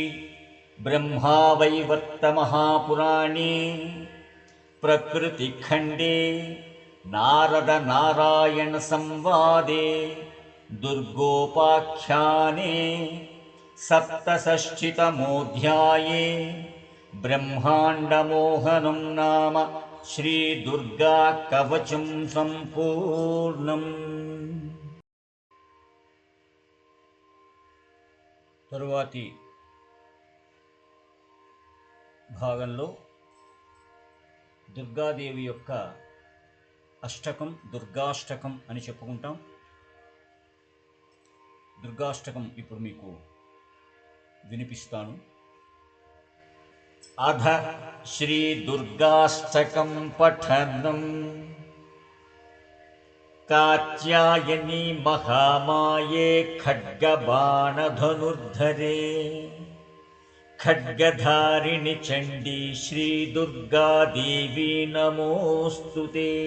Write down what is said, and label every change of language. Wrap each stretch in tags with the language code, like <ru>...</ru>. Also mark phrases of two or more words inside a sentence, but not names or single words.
<sa>ब्रह्मावैवर्तमहापुराणे प्रकृतिखण्डे नारदनारायणसंवादे दुर्गोपाख्याने सप्तषष्टितमोऽध्याये ब्रह्माण्डमोहनं नाम श्रीदुर्गा कवचं सम्पूर्णम्।</sa> <te>తరువాతి భాగంలో దుర్గాదేవి యొక్క అష్టకం దుర్గాష్టకం అని చెప్పుకుంటాం. దుర్గాష్టకం ఇప్పుడు మీకు వినిపిస్తాను. అధ శ్రీ దుర్గాష్టకం పఠనం.</te> <sa>कात्यायनी महामाये खड्गबाणधनुर्धरे खड्गधारिणि चण्डी श्रीदुर्गा देवी नमोऽस्तुते.</sa>